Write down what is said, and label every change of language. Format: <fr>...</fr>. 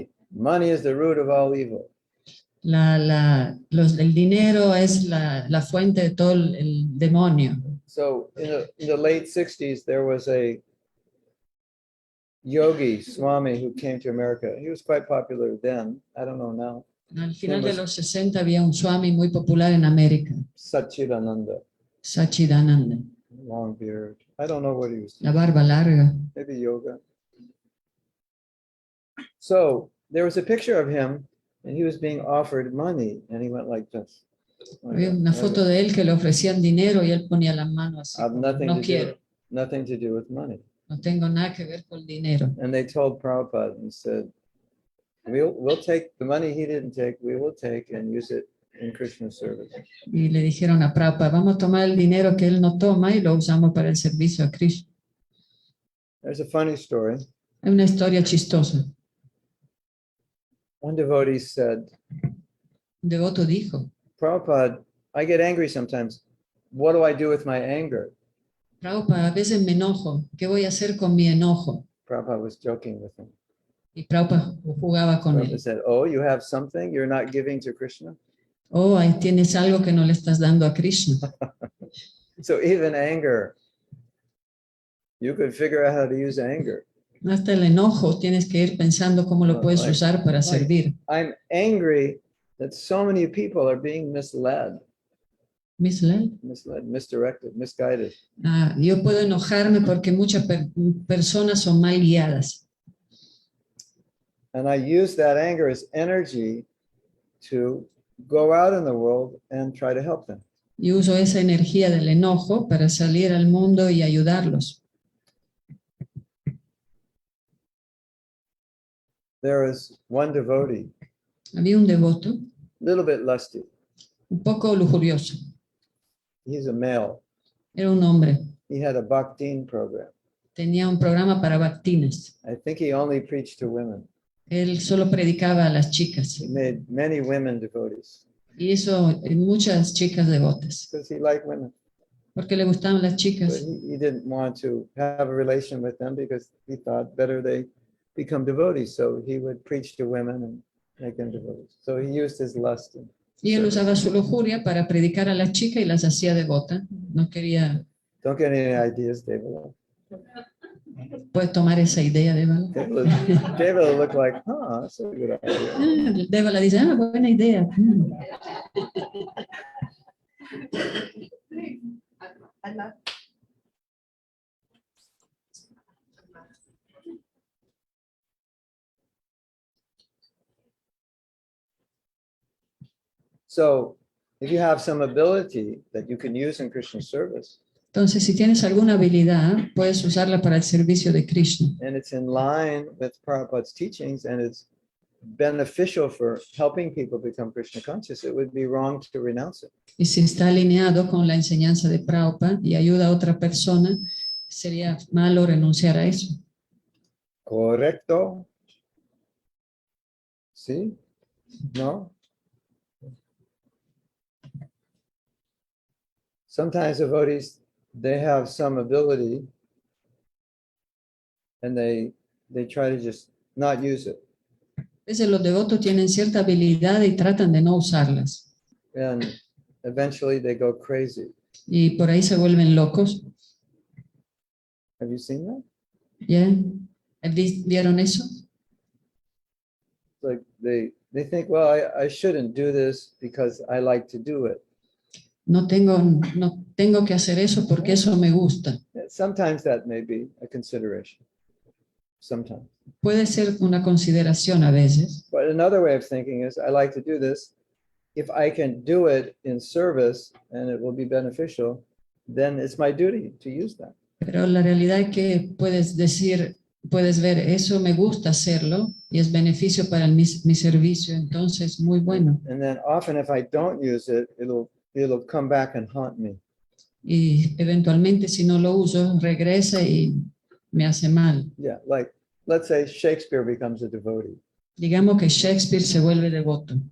<en>Money is the root of all evil.</en> <es>El dinero es la fuente de todo el demonio.</es> <en>So in the late 60s, there was a yogi, Swami, who came to America. He was quite popular then. I don't know now.</en> <es>Al final de los 60 había un Swami muy popular en América. Satchidananda. Satchidananda.</es> <en>Long beard. I don't know what he was doing.</en> <es>La barba larga.</es> <en>Maybe yoga. So there was a picture of him and he was being offered money and he went like this.</en> <es>Había una foto de él que le ofrecían dinero y él ponía la mano así. No quiero.</es> <en>Nothing to do with money.</en> <es>No tengo nada que ver con dinero.</es> <en>And they told Prabhupada and said, we'll take the money he didn't take, we will take and use it in Krishna service.</en> <es>Y le dijeron a Prabhupada, vamos a tomar el dinero que él no toma y lo usamos para el servicio a Krishna.</es> <en>There's a funny story.</en> <es>Hay una historia chistosa.</es> <en>One devotee said,</en> <es>Un devoto dijo,</es> <en>Prabhupada, I get angry sometimes. What do I do with my anger?</en> <es>Prabhupada, a veces me enojo. ¿Qué voy a hacer con mi enojo?</es> <en>Prabhupada was joking with him.</en> <es>Y Prabhupada jugaba con</es> <en>Prabhupada</en> <es>él.</es> <en>said, oh, you have something you're not giving to Krishna?</en> <es>Oh, ahí tienes algo que no le estás dando a Krishna.</es> <en>So even anger, you could figure out how to use anger.</en> <es>Hasta el enojo tienes que ir pensando cómo lo puedes usar para servir.</es> <en>I'm angry that so many people are being misled, misdirected, misguided.</en> <es>Yo puedo enojarme porque muchas personas son mal guiadas.</es> <en>And I use that anger as energy to go out in the world and try to help them.</en> <es>Y uso esa energía del enojo para salir al mundo y ayudarlos.</es> <en>There is one devotee,</en> <es>Había un devoto,</es> <en>a little bit lusty.</en> <es>un poco lujurioso.</es> <en>He's a male.</en> <es>Era un hombre.</es> <en>He had a bhaktin program.</en> <es>Tenía un programa para bhaktinas.</es> <en>I think he only preached to women.</en> <es>Él solo predicaba a las chicas.</es> <en>He made many women devotees.</en> <es>Y hizo muchas chicas devotas,</es> <en>because he liked women.</en> <es>porque le gustaban las</es> <en>But</en> <es>chicas.</es> <en>he didn't want to have a relation with them because he thought better they become devotees. So he would preach to women and make them devotees. So he used his lust.</en> <es>Y él usaba su lujuria para predicar a las chicas y las hacía devotas. No quería,</es> <en>Don't get any ideas, David.</en> <es>puedes tomar esa idea, Dévala.</es> <en>David looked like, huh, that's a good idea.</en> <es>Dévala dice, buena idea.</es> <en>So if you have some ability that you can use in Krishna service,</en> <es>Entonces, si tienes alguna habilidad, puedes usarla para el servicio de Krishna.</es> <en>and it's in line with Prabhupada's teachings, and it's beneficial for helping people become Krishna conscious, it would be wrong to renounce it.</en> <es>Y si está alineado con la enseñanza de Prabhupada y ayuda a otra persona, sería malo renunciar a eso. Correcto? ¿Sí? ¿No?</es> <en>Sometimes devotees, they have some ability and they try to just not use it.</en> <es>A veces los devotos tienen cierta habilidad y tratan de no usarlas.</es> <en>And eventually they go crazy.</en> <es>Y por ahí se vuelven locos.</es> <en>Have you seen that?</en> <es>¿Ya? ¿Vieron eso?</es> <en>Like they think, well, I shouldn't do this because I like to do it.</en> <es>No tengo que hacer eso porque eso me gusta.</es> <en>Sometimes that may be a consideration. Sometimes.</en> <es>Puede ser una consideración a veces.</es> <en>But another way of thinking is, I like to do this. If I can do it in service and it will be beneficial, then it's my duty to use that.</en> <es>Pero la realidad es que puedes decir, puedes ver, eso me gusta hacerlo y es beneficio para mi servicio, entonces muy bueno.</es> <en>And then often if I don't use it, it'll come back and haunt me.</en> <es>Y eventualmente si no lo uso, regresa y me hace mal.</es> <en>Yeah, like let's say Shakespeare becomes a devotee.</en> <es>Digamos que Shakespeare se vuelve devoto.</es>